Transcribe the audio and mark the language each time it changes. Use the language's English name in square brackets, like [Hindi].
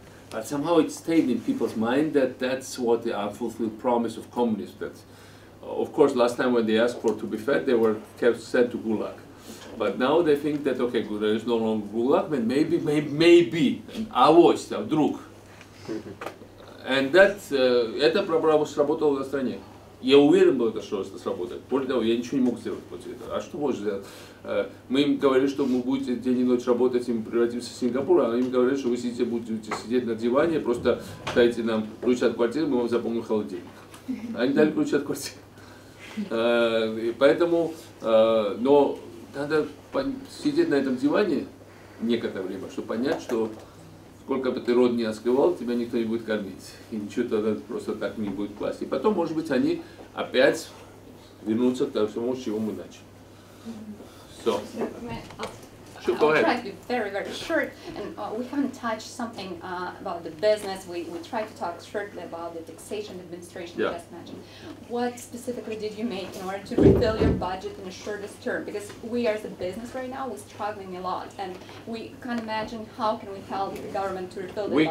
[English] But somehow it stayed in people's mind that that's what the unfulfilled promise of communism. That, of course, last time when they asked for to be fed, they were kept sent to Gulag. But now they think that, okay, good, there is no longer Gulag, but maybe, [Russian] авось, вдруг. [English] And that, [Russian] эта программа сработала в стране. Я уверен был, что это сработает. Более того, я ничего не мог сделать против этого. А что можно сделать? Мы им говорили, что мы будете день и ночь работать, им превратимся в Сингапур, а они им говорили, что вы будете сидеть на диване, просто дайте нам ключ от квартиры, мы вам заполним холодильник. Они дали ключ от квартиры. Поэтому, но надо сидеть на этом диване некоторое время, чтобы понять, что сколько бы ты рот не открывал, тебя никто не будет кормить. И ничего тогда просто так не будет класть. И потом, может быть, они опять вернутся к тому, с чего мы начали. [English] So. I'll try to be very, very short, and we haven't touched something about the business. We tried to talk shortly about the taxation administration you just mentioned. What specifically did you make in order to refill your budget in the shortest term? Because we as a business right now, we're struggling a lot, and we can't imagine how can we help the government to refill the budget.